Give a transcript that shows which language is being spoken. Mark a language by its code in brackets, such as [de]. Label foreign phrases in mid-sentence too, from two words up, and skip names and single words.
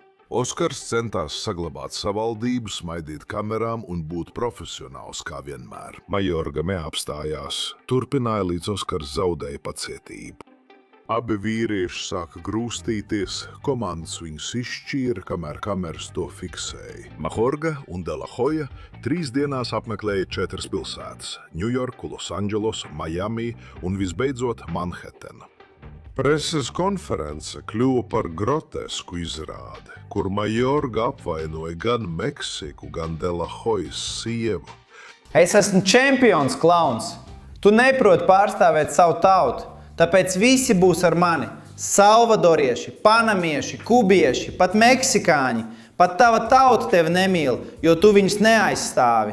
[lv] Oskars centās saglabāt savaldību, smaidīt kamerām un būt profesionāls kā vienmēr. Mayorga neapstājās. Turpināja, līdz Oskars zaudēja pacietību. Abi vīrieši sāka grūstīties, komandas viņus izšķīra, kamēr kameras to fiksēja. Mayorga un de la Hoja 3 dienās apmeklēja 4 pilsētas – Ņujorku, Losandželosu, Miami un visbeidzot Manhattan. Preses konference kļuva par grotesku izrādi, kur Mayorga apvainoja gan Meksiku, gan de la Hojas sievu. Es esmu čempions, klauns. Tu neproti pārstāvēt savu tautu. Tāpēc visi būs ar mani. Salvadorieši, panamieši, kubieši, pat meksikāņi. Pat tava tauta tevi nemīl, jo tu viņus neaizstāvi.